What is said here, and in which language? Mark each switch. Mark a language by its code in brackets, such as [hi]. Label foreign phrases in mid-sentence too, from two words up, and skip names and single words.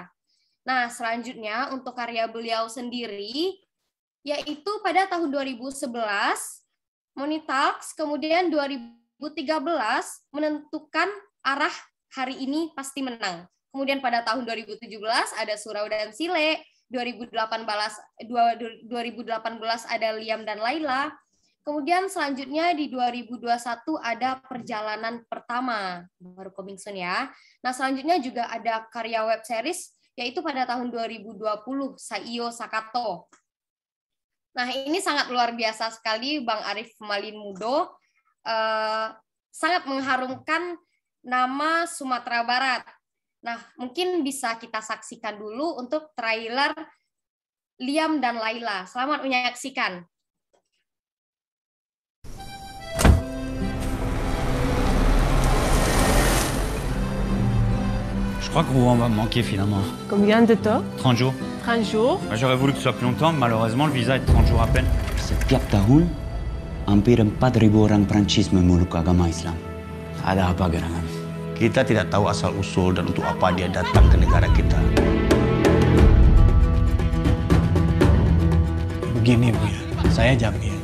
[id] Nah, selanjutnya untuk karya beliau sendiri, yaitu pada tahun 2011, Money Talks, kemudian 2013 menentukan arah Hari Ini Pasti Menang. Kemudian pada tahun 2017 ada Surau dan Sile, 2018 ada Liam dan Laila. Kemudian selanjutnya di 2021 ada Perjalanan Pertama, baru [en] coming soon [id] ya. Nah, selanjutnya juga ada karya [en] web series, [id] yaitu pada tahun 2020, Saiyo Sakato. Nah, ini sangat luar biasa sekali, Bang Arif Malin Mudo. Sangat mengharumkan nama Sumatera Barat. Nah, mungkin bisa kita saksikan dulu untuk trailer Liam dan Laila. Selamat menyaksikan. [fr] Je crois que Rouen va me manquer finalement. Combien de temps? 30 jours. 30 jours? J'aurais voulu que ce soit plus longtemps, mais malheureusement le visa est 30 jours à peine. [id] Setiap tahun, hampir 4.000 orang Prancis memeluk agama Islam. Ada apa gerangan? Kita tidak tahu asal-usul dan untuk apa dia datang ke negara kita. Begini, Bu, saya Jamil.